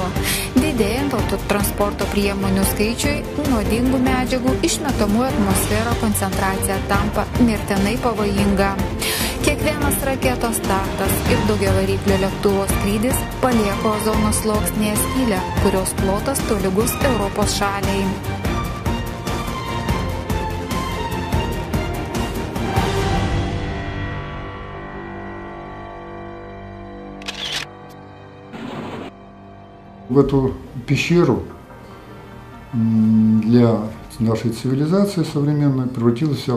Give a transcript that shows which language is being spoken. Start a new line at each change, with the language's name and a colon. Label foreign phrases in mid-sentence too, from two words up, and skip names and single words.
Lithuanian: Didėjant autotransporto priemonių skaičiui, nuodingų medžiagų išmetamų atmosferą koncentracija tampa mirtinai pavojinga. Kiekvienas raketos startas ir daugiavariklio lėktuvo skrydis palieka ozono sluoksnyje skylę, kurios plotas tolygus Europos šaliai.
Russian: В эту пещеру для нашей цивилизации современной превратилась вся